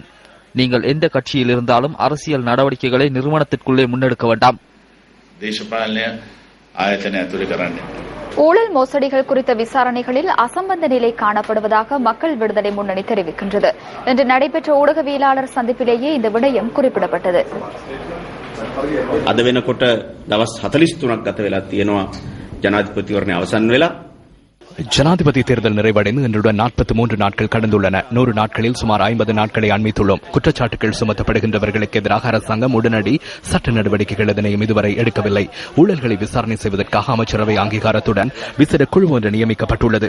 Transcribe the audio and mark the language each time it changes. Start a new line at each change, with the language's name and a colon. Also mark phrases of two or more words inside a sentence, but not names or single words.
Tamil: நீங்கள் எந்த கட்சியில் இருந்தாலும் அரசியல் நடவடிக்கைகளை நிறுவனத்திற்குள்ளே முன்னெடுக்க வேண்டாம். ஊழல் மோசடிகள் குறித்த விசாரணைகளில் அசம்பந்த நிலை காணப்படுவதாக மக்கள் விடுதலை முன்னணி தெரிவிக்கின்றது. இன்று நடைபெற்ற ஊடகவியலாளர் சந்திப்பிலேயே இந்த விடயம் குறிப்பிடப்பட்டது.
Sinhala: අද වෙනකොට දවස් 43ක් ගත වෙලා තියෙනවා ජනාධිපතිවරණය අවසන් වෙලා.
Tamil: ஜனாதிபதி தேர்தல் நிறைவடைந்து இன்றுடன் 43 நாட்கள் கடந்துள்ளன. 100 நாட்களில் சுமார் 50 நாட்களை அண்மித்துள்ளோம். குற்றச்சாட்டுகள் சுமத்தப்படுகின்றவர்களுக்கு எதிராக அரசாங்கம் உடனடி சட்ட நடவடிக்கைகள் எதனையும் இதுவரை எடுக்கவில்லை. ஊழல்களை விசாரணை செய்வதற்காக அமைச்சரவை அங்கீகாரத்துடன் விசேட குழு ஒன்று நியமிக்கப்பட்டுள்ளது.